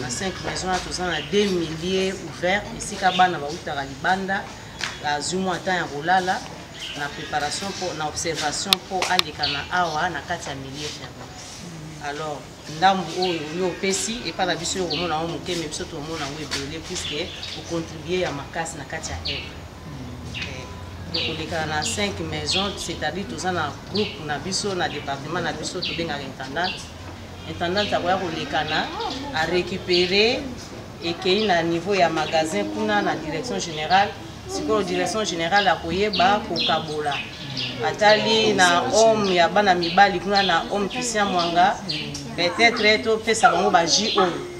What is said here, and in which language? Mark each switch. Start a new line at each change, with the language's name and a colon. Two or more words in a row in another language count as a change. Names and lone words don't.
Lingala: Na
French: cinq maisons,
Lingala: wana toza na
French: deux milliers ouvert.
Lingala: Esika bana bautaka libanda, bazwi mwa temps ya kolala, na préparation po, na observation po aleka na awa na kati ya
French: millier fermé.
Lingala: Alors, ndambu oyo yo opesi, epa na biso yo komona yango moke, mais biso tomona yango ebele, puisque ocontribue ya makasi na kati ya aide. Eh, ekolekana na
French: cinq maisons, c'est-à-dire
Lingala: toza na groupe na biso, na département na biso, tobengaka intendante. Intendante akoya kolekana, a récupérer, ekei na niveau ya magasin kuna na
French: direction générale.
Lingala: Sikoyo
French: direction générale
Lingala: akoyeba kokabola. Atali na homme ya bana mibali kuna na homme Christian Mwanga, peut-être topesa bango ba jus oyo.